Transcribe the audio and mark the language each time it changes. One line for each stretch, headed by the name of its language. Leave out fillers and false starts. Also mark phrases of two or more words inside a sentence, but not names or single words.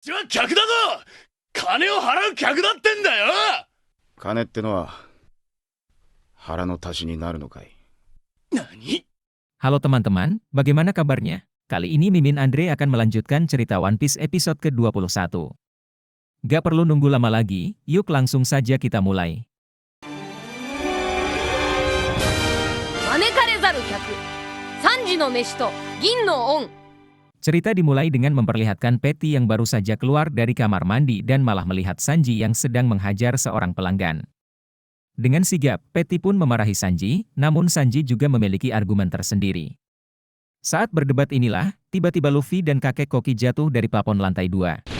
Japanese: ちは客だぞ。金を払う客だってんだよ。金ってのは腹の足しになるのかい。何？
Indonesian: Halo teman-teman, bagaimana kabarnya? Kali ini Mimin Andre akan melanjutkan cerita One Piece episode ke-21. Gak perlu nunggu lama lagi, yuk langsung saja kita mulai.
Japanese: 招かれざる客、三時の飯と銀の恩。
Indonesian: Cerita dimulai dengan memperlihatkan Patty yang baru saja keluar dari kamar mandi dan malah melihat Sanji yang sedang menghajar seorang pelanggan. Dengan sigap, Patty pun memarahi Sanji, namun Sanji juga memiliki argumen tersendiri. Saat berdebat inilah, tiba-tiba Luffy dan kakek Koki jatuh dari plafon lantai 2.